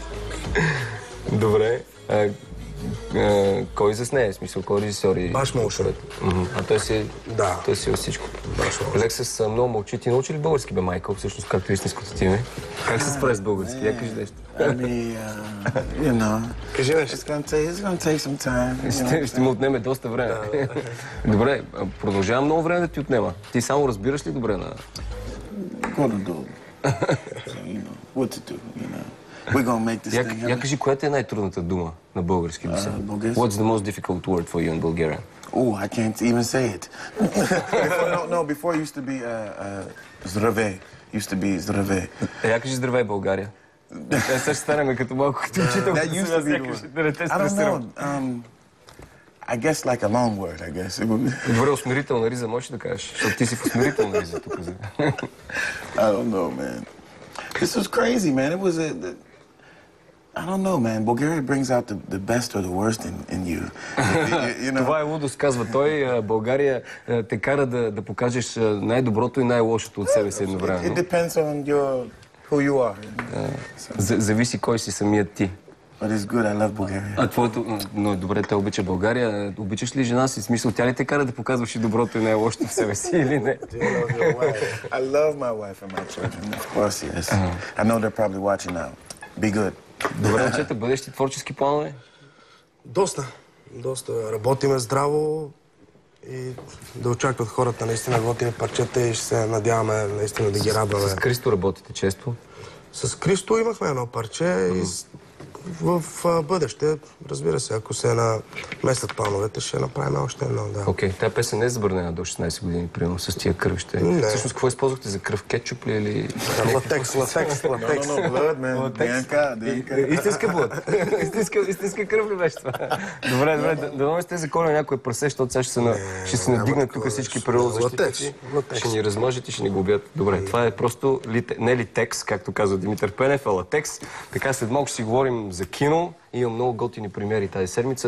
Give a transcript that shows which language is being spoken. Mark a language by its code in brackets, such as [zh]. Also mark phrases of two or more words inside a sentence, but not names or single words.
[bg] Добре. Кой за нея? В смисъл, кой режисьор? Баш Motion. А той си... Да. Той си е всичко. Лексес много мълчи. Ти научи ли български, бе, Майкъл? Всъщност, както истинското ти име? Как се справи с български? Я кажи нещо. Ами, [en] you know. [bg] Кажи нещо. [en] It's gonna take some time. [bg] Ще му отнеме доста време. Добре, продължавам много време да ти отнема. Ти само разбираш ли добре на... [en] What to do? What to do, you know? We're gonna make this thing happen. [bg] Я кажи, коя е най-трудната дума на български? [en] What's the most difficult word for you in Bulgarian? Oh, I can't even say it. Before it used to be здравей. Used to be здравей. [bg] Я кажи здравей, България. Сега ще станем като малко като учител. [en] I don't know. I guess like a long word, I guess. Добре, усмирителна риза, можеш да кажеш? Защото ти си в усмирителна риза тук. I don't know, man. This was crazy, man. It was I don't know, man. Bulgaria brings out the best or the worst in you. You know? [bg] Това е лудост, казва той. България те кара да покажеш най-доброто и най-лошото от себе си едновременно. [en] It depends on who you are. [bg] Зависи кой си самият ти. [en] But it's good, I love Bulgaria. [bg] А твоето... Но добре, те обича България. Обичаш ли жена си? В смисъл, тя ли те кара да показваш и доброто и най-лошото в себе си или не? [en] I love my wife and my children. Of course, yes. I know they're probably watching now. Be good. [bg] Добре, момчета, бъдещи творчески планове? Доста. Работиме здраво и да очакват хората наистина готини парчета и ще се надяваме наистина да ги радваме. С Кристо работите често? С Кристо имахме едно парче и в бъдеще, разбира се, ако се наместят плановете, ще направим още едно, да. Окей, тая песен не е забранена до 16 години, примерно, с тия кръвще. Не. Всъщност, какво използвахте за кръв? Кетчуп ли или... Латекс. [en] No, blood, man. DNK. [bg] Истинска блъд. Истинска кръв ли беше това? Добре, да не сте заколили някой прасе, защото сега ще се надигнат тук всички природозащитници. Ще ни размажат и ще ни го убият. Добре, това е просто не литекс, както казва Димитър Пенев, а латекс. Така след малко ще си говорим за кино. Има много готини премиери тази седмица.